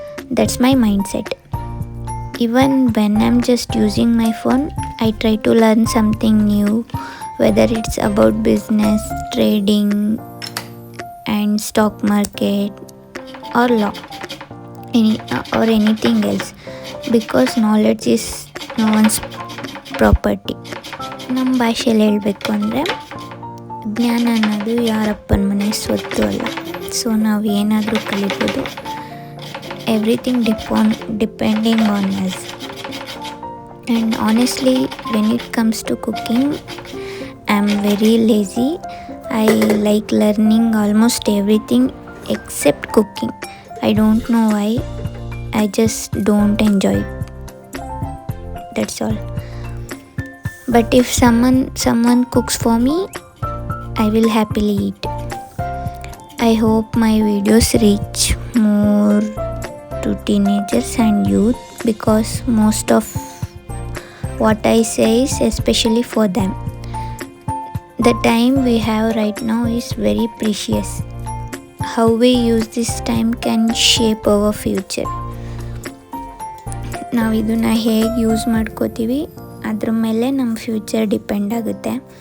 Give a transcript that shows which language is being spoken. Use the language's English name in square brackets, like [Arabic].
[English] That's my mindset. Even when I'm just using my phone, I try to learn something new, whether it's about business, trading, and stock market or law or anything else, because knowledge is no one's property. [Kannada] ನಮ್ಮ ಭಾಷೆಯಲ್ಲಿ ಹೇಳಬೇಕು ಅಂದರೆ ಜ್ಞಾನ ಅನ್ನೋದು ಯಾರಪ್ಪನ ಮನೆ ಸ್ವತ್ತು ಅಲ್ಲ. So ನಾವು ಏನಾದರೂ ಕಲಿಬೋದು. [English] Everything depending on us. And honestly when it comes to cooking, I am very lazy. I like learning almost everything except cooking. I don't know why. I just don't enjoy it. That's all. But if someone cooks for me, I will happily eat. I hope my videos reach more to teenagers and youth, because most of what I say is especially for them. The time we have right now is very precious. How we use this time can shape our future. [Kannada] ನಾವು ಇದನ್ನು ಹೇಗೆ use ಮಾಡ್ಕೋತೀವಿ ಅದ್ರ ಮೇಲೆ ನಮ್ಮ future depend ಆಗುತ್ತೆ.